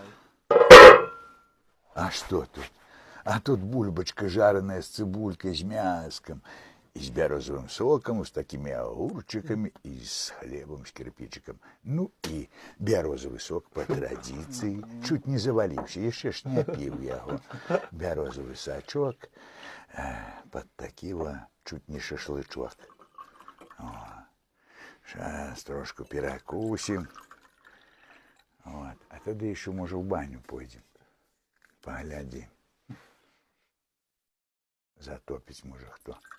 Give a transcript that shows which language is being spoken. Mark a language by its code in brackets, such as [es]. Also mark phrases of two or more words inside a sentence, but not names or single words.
[ru] А что тут? А тут бульбочка жареная с цибулькой, с мяском, и с березовым соком, с такими огурчиками, и с хлебом, с кирпичиком. Ну и березовый сок по традиции, чуть не завалився, еще ж [uk] не пив його. [ru] Березовый сачок, под такого чуть не шашлычок. Сейчас трошку перекусим. Вот. А тогда еще, может, в баню пойдем. Поглядим. Затопить может кто.